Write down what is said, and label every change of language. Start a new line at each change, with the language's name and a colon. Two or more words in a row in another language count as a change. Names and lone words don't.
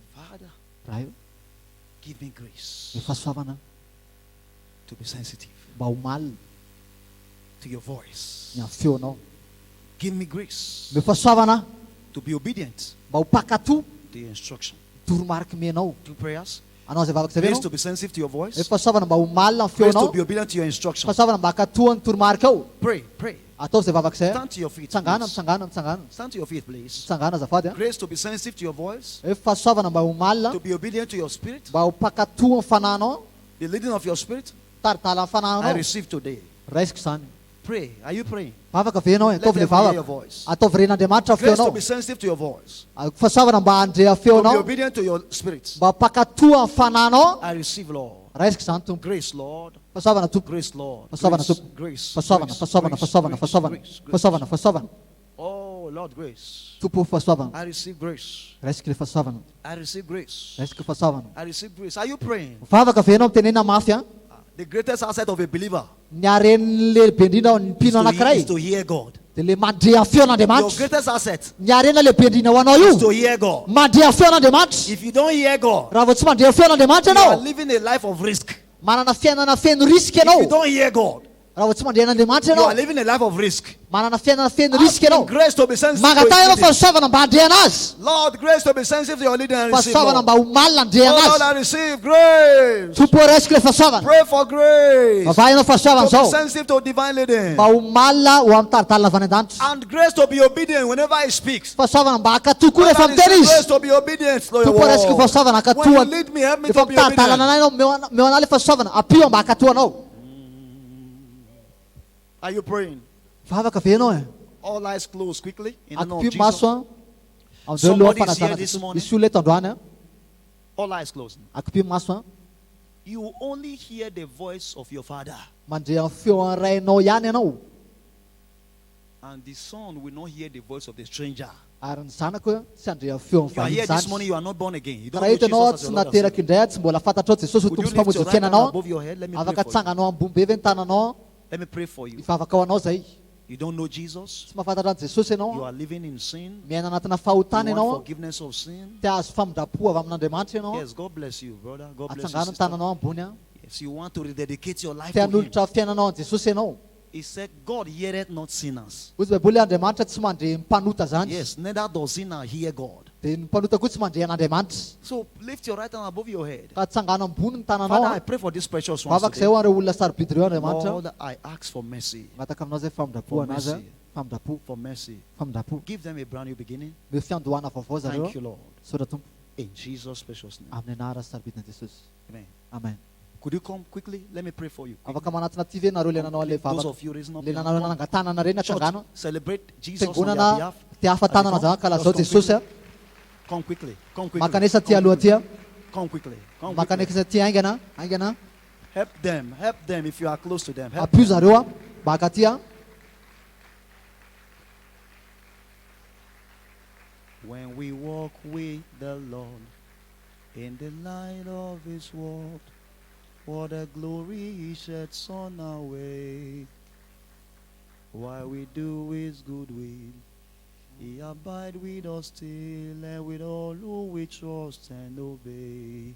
English: Father,
Malagasy: Raha io
English: give me grace
Malagasy: ny fahasoavana
English: to be sensitive
Malagasy: mba ho malina
English: to your voice.
Malagasy: ny amin'ny feonao.
English: Give me grace
Malagasy: Ny fahasoavana
English: to be obedient
Malagasy: mba ho pakato
English: to your instruction.
Malagasy: toromarika menao.
English: Do prayers.
Malagasy: Anao zay vavaka zay
English: Grace
Malagasy: anao.
English: to be sensitive to your voice.
Malagasy: Ny fahasoavana mba ho malina amin'ny
English: Grace to
Malagasy: feonao.
English: be obedient to your instruction.
Malagasy: Fahasoavana mba hakatoan'ny toromarika ao.
English: Pray, pray.
Malagasy: Ataovy zay vavaka zay.
English: Stand to your feet.
Malagasy: Mitsangana,
English: please.
Malagasy: mitsangana, mitsangana.
English: Stand to your feet, please.
Malagasy: Mitsangana azafady.
English: Grace to be sensitive to your voice.
Malagasy: Ny fahasoavana mba ho malina,
English: To be obedient to your spirit.
Malagasy: mba ho pakato amin'ny fananao,
English: The leading of your spirit.
Malagasy: taritala amin'ny
English: I
Malagasy: fananao.
English: receive today.
Malagasy: Raisiko zany.
English: Pray. Are you praying?
Malagasy: Vavaka ve ianao,
English: Let
Malagasy: ataovy le
English: them hear your
Malagasy: vavaka.
English: voice.
Malagasy: Ataovy ren'Andriamanitra
English: Grace to
Malagasy: feonao.
English: be sensitive to your voice.
Malagasy: Fahasoavana mba handrea
English: To be
Malagasy: feonao,
English: obedient to your spirit.
Malagasy: mba pakato amin'ny fananao.
English: I receive, Lord.
Malagasy: Raisiko zany tompo.
English: Grace, Lord.
Malagasy: Fahasoavana tompo.
English: Grace, Lord.
Malagasy: Fahasoavana
English: Grace,
Malagasy: tompo.
English: grace,
Malagasy: Fahasoavana,
English: grace,
Malagasy: fahasoavana,
English: grace,
Malagasy: fahasoavana,
English: grace,
Malagasy: fahasoavana.
English: grace, grace.
Malagasy: Fahasoavana, fahasoavana.
English: Oh, Lord, grace.
Malagasy: Tompo fahasoavana.
English: I receive grace.
Malagasy: Raisiko le fahasoavana.
English: I receive grace.
Malagasy: Raisiko fahasoavana.
English: I receive grace. Are you praying?
Malagasy: Vavaka ve ianao mitenena mafy a?
English: The greatest asset of a believer
Malagasy: Ny haren'ny lehibe indrindra ao ny mpino
English: is to
Malagasy: anankiray
English: hear God.
Malagasy: dia le mandrea
English: Your
Malagasy: feon'Andriamanitra.
English: greatest asset
Malagasy: Ny harena lehibe indrindra ho anao
English: is to
Malagasy: io
English: hear God.
Malagasy: mandrea feon'Andriamanitra.
English: If you don't hear God,
Malagasy: Raha vao tsy mandrea feon'Andriamanitra
English: you are
Malagasy: ianao,
English: living a life of risk.
Malagasy: manana fiainana feno risika
English: If you
Malagasy: ianao.
English: don't hear God,
Malagasy: Raha vao tsy mandrea an'Andriamanitra
English: you are
Malagasy: ianao,
English: living a life of risk.
Malagasy: manana fiainana feno risika
English: Asking
Malagasy: ianao.
English: grace to be sensitive to
Malagasy: Mangatana ianao
English: His leading.
Malagasy: fahasoavana mba handrea anazy.
English: Lord, grace to be sensitive to your leading and receive,
Malagasy: Fahasoavana
English: Lord.
Malagasy: mba ho malina handrea
English: Oh, Lord,
Malagasy: anazy.
English: I receive grace.
Malagasy: Tompo raisiko le fahasoavana.
English: Pray for grace.
Malagasy: Vavaha ianao fahasoavana
English: To be
Malagasy: zao
English: sensitive to divine leading.
Malagasy: mba ho malina ho amin'ny taridalina avy any an-danitra.
English: And grace to be obedient whenever He speaks.
Malagasy: Fahasoavana mba hakatoa koa
English: Lord,
Malagasy: rehefa
English: I
Malagasy: miteny
English: receive grace
Malagasy: izy.
English: to be obedient to your
Malagasy: Tompo raisiko
English: word.
Malagasy: fahasoavana
English: When you
Malagasy: hakatoa.
English: lead me, help me
Malagasy: Rehefa
English: to be
Malagasy: mitaridalana
English: obedient.
Malagasy: anay ianao meo anahy le fahasoavana apio mba hakatoa anao.
English: Are you praying?
Malagasy: Vavaka ve ianao e?
English: All eyes closed quickly in the name of
Malagasy: Akopio
English: Jesus.
Malagasy: maso a amin'izao
English: Somebody
Malagasy: loha
English: is here
Malagasy: fanazana
English: this
Malagasy: Jesosy.
English: morning.
Malagasy: Misy olona eto androany a.
English: All eyes closed.
Malagasy: Akopio maso a
English: You will only hear the voice of your father,
Malagasy: mandrea amin'ny feo an'ny rainao ihany ianao.
English: and the son will not hear the voice of the stranger.
Malagasy: Ary ny zanako tsy handrea amin'ny feo
English: You are here
Malagasy: amin'ny
English: this
Malagasy: vahiny
English: morning,
Malagasy: zany.
English: you are not born again. You don't
Malagasy: Raha
English: know
Malagasy: eto ianao
English: Jesus as
Malagasy: tsy
English: your Lord and Savior.
Malagasy: nateraky indray tsy mbola fantatrao Jesosy ho
English: Would you
Malagasy: tompo
English: lift your
Malagasy: mpamonjy
English: right hand
Malagasy: fiainanao.
English: above your head? Let me pray
Malagasy: Afaka
English: for you.
Malagasy: tsanganao ambony be ve ny tananao.
English: Let me pray for you.
Malagasy: Hivavaka ho anao zay.
English: You don't know Jesus.
Malagasy: Tsy mahafantatra any Jesosy
English: You
Malagasy: ianao.
English: are living in sin.
Malagasy: Miaina anatina
English: You
Malagasy: fahotana
English: want
Malagasy: ianao.
English: forgiveness of sin.
Malagasy: Te azo famindrapo avy amin'Andriamanitra ianao.
English: Yes, God bless you, brother. God bless you,
Malagasy: Atsangano ny
English: sister.
Malagasy: tananao ambony a.
English: Yes, you want to rededicate your life
Malagasy: Te
English: to Him.
Malagasy: hanolotra fiainanao an Jesosy ianao.
English: He said, God heareth not sinners.
Malagasy: Ozy baiboly Andriamanitra tsy mandre mpanota zany.
English: Yes, neither does sinner hear God.
Malagasy: Dia ny mpanota koa tsy mandre an'Andriamanitra.
English: So lift your right hand above your head.
Malagasy: Ka tsangano ambony ny tananao
English: Father, I
Malagasy: a.
English: pray for this precious one
Malagasy: Vavaka
English: today.
Malagasy: izay ho an'ireo olona sarobidy ireo Andriamanitra.
English: Lord, I ask for mercy.
Malagasy: Mataka aminao zay famindrapo
English: For
Malagasy: anazy a.
English: mercy.
Malagasy: Famindrapo.
English: For mercy.
Malagasy: Famindrapo.
English: Give them a brand new beginning.
Malagasy: Meo fiandohana vaovao zareo.
English: Thank you, Lord.
Malagasy: Sora tompo.
English: In Jesus' precious name.
Malagasy: Amin'ny anara sy sarobidina Jesosy.
English: Amen.
Malagasy: Amen.
English: Could you come quickly? Let me pray for you.
Malagasy: Afaka manatina ty ve nareo le nanao le
English: Those
Malagasy: vavaka.
English: of you raising up
Malagasy: Le
English: your
Malagasy: nanao
English: hand.
Malagasy: nanangatanana reny
English: Church,
Malagasy: atsangano.
English: celebrate Jesus on their
Malagasy: Fiangonana
English: behalf.
Malagasy: te hafatanana zany ka lazao Jesosy a.
English: Come quickly. Come quickly.
Malagasy: Makanesa ty aloha ty a.
English: Come quickly. Come quickly.
Malagasy: Makanesa ty aingana. Aingana.
English: Help them. Help them if you are close to them. Help
Malagasy: Apio zareo a. Baka ty a.
English: When we walk with the Lord in the light of His word, what a glory He sheds on our way. While we do His good will, He abide with us still, and with all who we trust and obey.